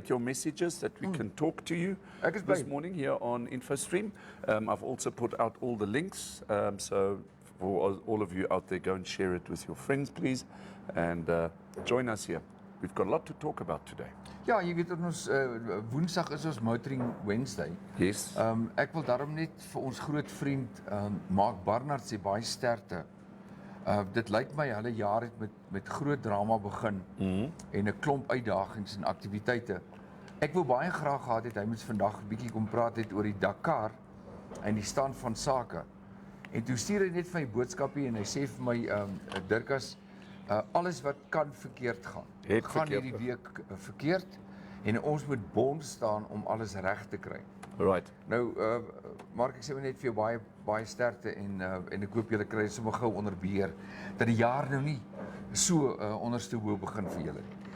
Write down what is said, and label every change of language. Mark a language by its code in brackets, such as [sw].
[en] get your messages, that we can talk to you [af] Ek is [en] this [af] bly. [en] morning here on InfoStream. I've also put out all the links, so for all of you out there, go and share it with your friends, please, and join us here. We've got a lot to talk about today. [af] Ja, jy weet ons Woensdag is ons Motoring Wednesday. [en] Yes. [af] Ek wil daarom net vir ons groot vriend Mark Barnard sê baie sterkte. Dit lyk my hulle jaar het met groot drama begin en 'n klomp uitdagings en aktiwiteite. Ek wou baie graag gehad het hy moet vandag 'n bietjie kom praat het oor die Dakar en die stand van sake. En toe stuur hy net vir my boodskapie en hy sê vir my Dirkas, alles wat kan verkeerd gaan. Het gaan verkeerd hierdie week verkeerd en ons moet bond staan om alles reg te kry. [en] Right. [af] Nou Mark, ek sê net vir jou baie sterkte en ek hoop julle kry sommer gou onder beheer dat die jaar nou nie so onderste hoë begin vir julle nie.